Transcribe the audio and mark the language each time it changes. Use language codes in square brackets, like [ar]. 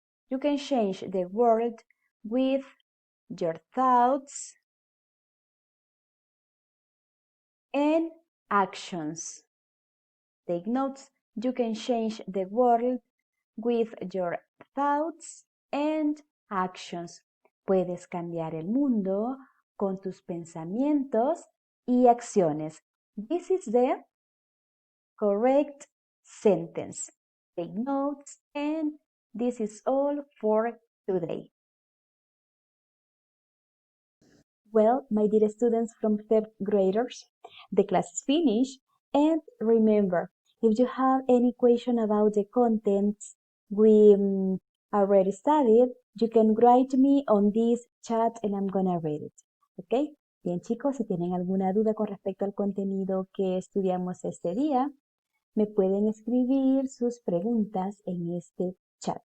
[en] You can change the word with your thoughts and actions. Take notes. You can change the world with your thoughts and actions. [es] Puedes cambiar el mundo con tus pensamientos y acciones. [en] This is the correct sentence. Take notes, and this is all for today. Well, my dear students from third graders, the class is finished. And remember, if you have any question about the contents we already studied, you can write me on this chat and I'm gonna read it. [es] ¿Ok? Bien, chicos, si tienen alguna duda con respecto al contenido que estudiamos este día, me pueden escribir sus preguntas en este chat.